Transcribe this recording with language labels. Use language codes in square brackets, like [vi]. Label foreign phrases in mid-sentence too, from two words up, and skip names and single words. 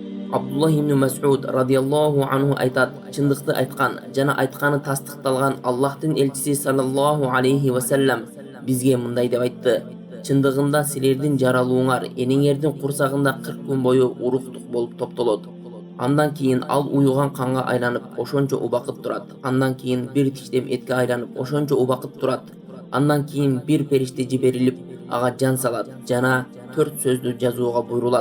[ky] Абдуллах ибн Мас'уд [ar] رضي الله عنه [ky] айтат: чындыкты айткан жана айтканы тастыкталган Аллахтын элчиси [ar] صلى الله عليه وسلم [ky] бизге мындай деп айтты: чындыгында силердин жаралууңар энеңердин курсагында 40 күн бою уруктук болуп топтолот. Андан кийин ал уюган канга айланып ошончо убакыт турат. Андан кийин бир тиштем этке айланып ошончо убакыт турат. Андан кийин бир периште жиберилип ага жан салат жана 4 сөздү жазууга буйрулат.